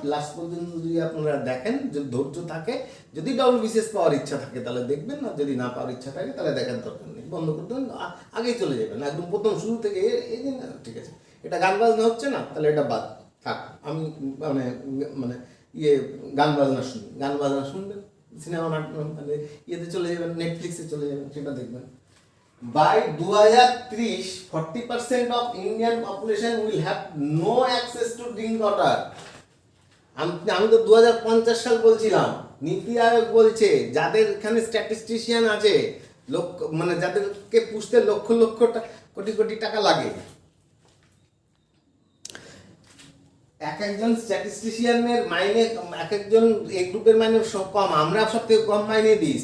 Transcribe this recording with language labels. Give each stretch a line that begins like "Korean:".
Bangla: Last পর্যন্ত যদি আপনারা দেখেন, যদি ধৈর্য থাকে, যদি WBCS পাওয়ার ইচ্ছা থাকে তাহলে দেখবেন, না যদি না পাওয়ার ইচ্ছা থাকে তাহলে দেখার দরকার নেই, বন্ধ করতে আগেই চলে যাবেন একদম প্রথম শুরু থেকে। এই দিন ঠিক আছে, এটা গান বাজনা হচ্ছে না, তাহলে এটা বাদ থাক। আমি মানে মানে গান বাজনা শুনবেন, সিনেমা মানে ইয়েতে চলে যাবেন, নেটফ্লিক্সে চলে যাবেন, সেটা দেখবেন।
English: By 2030, 40% of Indian population will have no access to drink water.
Bangla: আমি তো 2050 সাল বলছিলাম, নীতি আয়োগ বলছে যাদের এখানে স্ট্যাটিস্টিশিয়ান আছে, মানে যাদেরকে পুষতে লক্ষ লক্ষ কোটি কোটি টাকা লাগে, এক একজন স্ট্যাটিস্টিশিয়ানের মাইনে, এক একজন এই গ্রুপের মাইনে সব কম, আমরা সব থেকে কম মাইনে দিই।